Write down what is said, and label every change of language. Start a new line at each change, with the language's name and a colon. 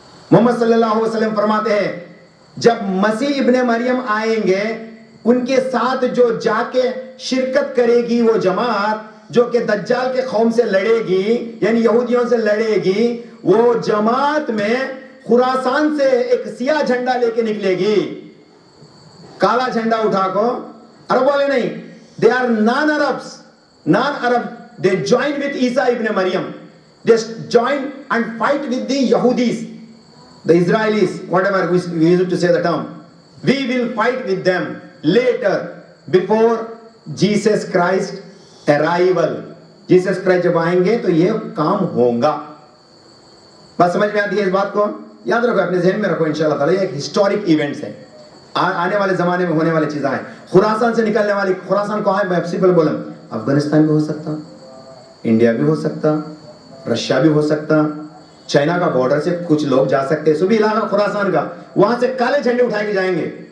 Urdu: محمد صلی اللہ علیہ وسلم فرماتے ہیں جب مسیح ابن مریم آئیں گے, ان کے ساتھ جو جا کے شرکت کرے گی وہ جماعت جو کہ دجال کے قوم سے لڑے گی, یعنی یہودیوں سے لڑے گی, وہ جماعت میں خراسان سے ایک سیاہ جھنڈا لے کے نکلے گی, کالا جھنڈا اٹھا کو. عرب والے نہیں,
English: they are non-Arabs, they join with Isa ibn Maryam, they join and fight with the Yahudis, the Israelis, whatever we used to say the term. We will fight with them later before Jesus Christ arrival.
Urdu: Jesus Christ جب آئیں گے تو یہ کام ہوگا. بات سمجھ میں آتی ہے اس بات کو؟ یاد رکھو, اپنے ذہن میں رکھو. انشاءاللہ تعالی یہ ایک ہسٹورک ایونٹس ہے, آنے والے زمانے میں ہونے والی چیزیں ہیں. خراسان سے نکلنے والی, خراسان کو ہے سمپل بولیں, افغانستان بھی ہو سکتا, انڈیا بھی ہو سکتا, رشیا بھی ہو سکتا, چائنا کا بارڈر سے کچھ لوگ جا سکتے, صوبی علاقہ خراسان کا, وہاں سے کالے جھنڈے اٹھا کے جائیں گے.